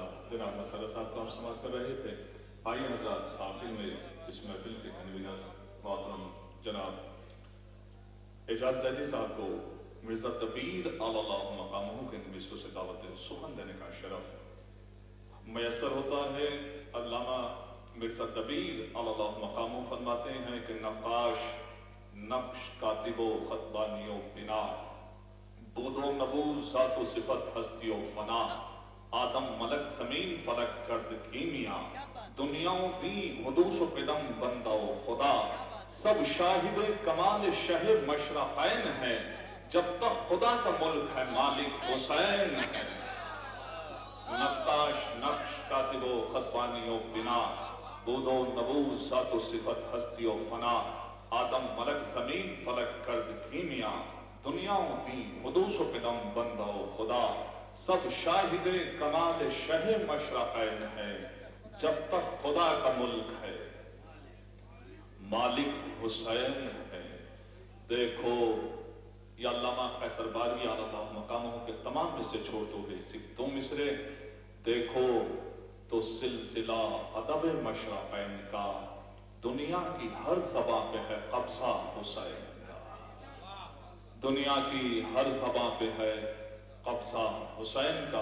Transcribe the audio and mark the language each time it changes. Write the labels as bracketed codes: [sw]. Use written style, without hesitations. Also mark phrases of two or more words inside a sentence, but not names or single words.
[ur] جناب مسئلہ صاحب کو ہم سماعت کر رہے تھے۔ آئیے حضرات آخر میں اس محفل کے کنوینر محترم جناب اعجاز زیدی صاحب کو مرزا دبیر [ar] اعلی اللہ مقامہ [ur] کے نویسوں سے دعوت سخن دینے کا شرف میسر ہوتا ہے۔ علامہ مرزا دبیر [ar] اعلی اللہ مقامہ [ur] فرماتے ہیں کہ نقاش، نقش، کاتب و خطبانی و بنا، بود و نبوذ، ذات و صفت، ہستی و فنا، آدم ملک زمین فلک کرد کیمیا، دنیاوں دی حدوث و قدم بندہ و خدا، سب شاہد کمال شہ مشرقین ہے، جب تک خدا کا ملک ہے مالک حسین ہے۔ نقاش، نقش، کاتب و خطبانی و بنا، بود و نبوذ، ذات و صفت، ہستی و فنا، آدم ملک زمین فلک کرد کیمیا، دنیاوں دی حدوث و قدم بندہ و خدا، سب شاہد کمال شہ مشرقین ہے، جب تک خدا کا ملک ہے مالک حسین ہے۔ دیکھو یہ علامہ قیصر باروی [ar] اعلی اللہ مقامہ [ur] کے تمام مصرے چھوڑ دو گے، صرف دو مصرے دیکھو تو سلسلہ ادب مشرقین کا، دنیا کی ہر زباں پہ ہے قبضہ حسین کا، دنیا کی ہر زباں پہ ہے قبضہ حسین کا۔